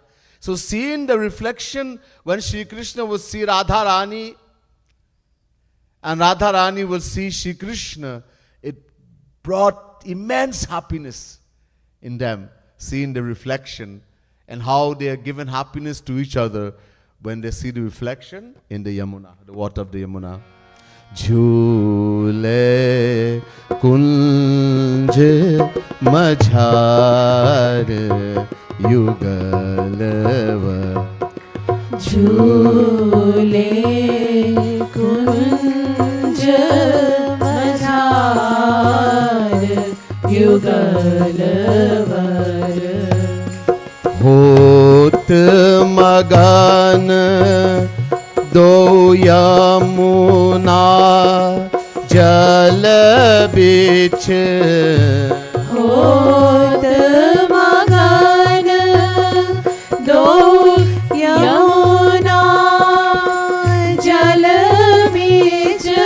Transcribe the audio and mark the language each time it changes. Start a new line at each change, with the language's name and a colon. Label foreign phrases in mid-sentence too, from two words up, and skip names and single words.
English: So seeing the reflection when Sri Krishna will see Radha Rani and Radha Rani will see Sri Krishna, it brought immense happiness in them, seeing the reflection and how they are given happiness to each other when they see the reflection in the Yamuna, the water of the Yamuna.
Braj: झूले कुंज मझार युगलवा. झूले कुंज मझार युगलवा. होत मगन दो यमुना जल बिच होत मगन दो यमुना जल बीच